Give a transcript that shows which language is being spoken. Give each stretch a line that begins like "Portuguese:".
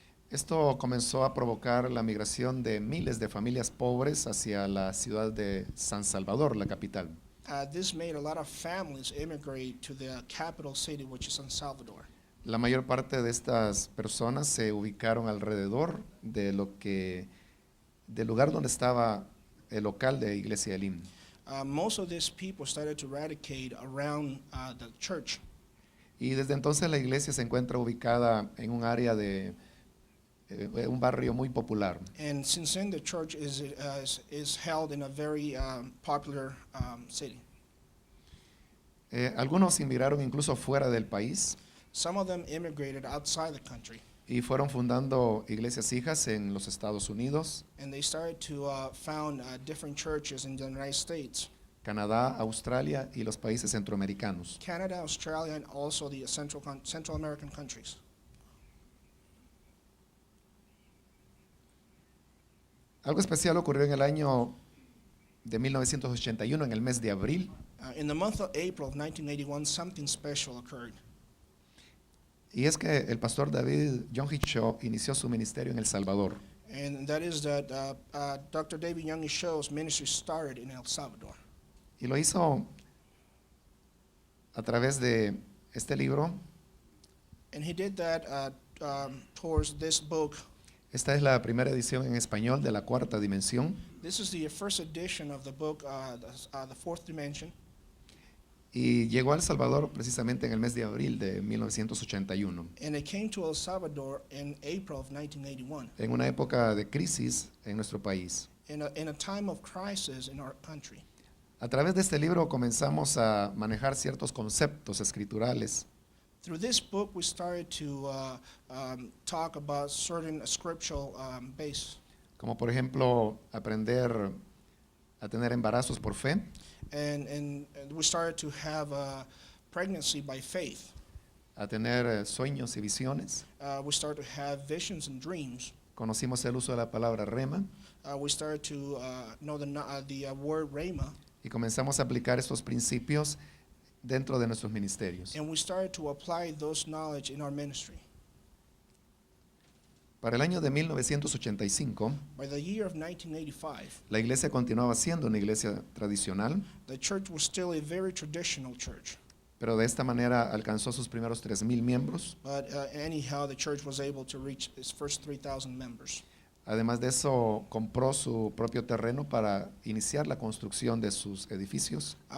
Spanish: Esto comenzó a provocar la migración de miles de familias pobres hacia la ciudad de San Salvador, la capital.
English: This made a lot of families immigrate to the capital city, which is San Salvador.
Spanish: La mayor parte de estas personas se ubicaron alrededor del lugar donde estaba el local de Iglesia Elim.
English: Most of these people started to radicate around the church.
Spanish: Y desde entonces la iglesia se encuentra ubicada en un área de un barrio muy popular.
English: And since then, the church is held in a very popular city.
Spanish: Algunos inmigraron incluso fuera del país
English: Some of them immigrated outside the country,
Spanish: y fueron fundando iglesias hijas en los Estados Unidos,
English: and they started to found different churches in the United States,
Spanish: Canadá, Australia y los países centroamericanos.
English: Canada, Australia, and also the Central American countries.
Spanish: Algo especial ocurrió en el año de 1981, en el mes de abril.
English: In the month of April of 1981, something special occurred.
Spanish: Y es que el pastor David John Hee Cho inició su ministerio en El Salvador.
English: And that is that Dr. David Young Cho's ministry started in El Salvador.
Spanish: Y lo hizo a través de este libro.
English: And he did that towards this book.
Spanish: Esta es la primera edición en español de La Cuarta Dimensión.
English: This is the first edition of the book, the Fourth Dimension.
Spanish: Y llegó a El Salvador precisamente en el mes de abril de 1981,
English: And it came to El Salvador in April of 1981,
Spanish: en una época de crisis en nuestro país.
English: in a time of crisis in our country.
Spanish: A través de este libro comenzamos a manejar ciertos conceptos escriturales
English: Through this book, we started to talk about certain scriptural base.
Spanish: como por ejemplo aprender a tener embarazos por fe,
English: And we started to have pregnancy by faith.
Spanish: a tener sueños y visiones.
English: We started to have visions and dreams.
Spanish: Conocimos el uso de la palabra rema
English: We started to know the word rhema,
Spanish: y comenzamos a aplicar estos principios dentro de nuestros ministerios.
English: and we started to apply those knowledge in our ministry.
Spanish: Para el año de 1985,
English: By the year of 1985,
Spanish: la iglesia continuaba siendo una iglesia tradicional,
English: the church was still a very traditional church.
Spanish: pero de esta manera alcanzó sus primeros 3,000 miembros.
English: But anyhow, the church was able to reach its first 3,000 members.
Spanish: Además de eso, compró su propio terreno para iniciar la construcción de sus edificios.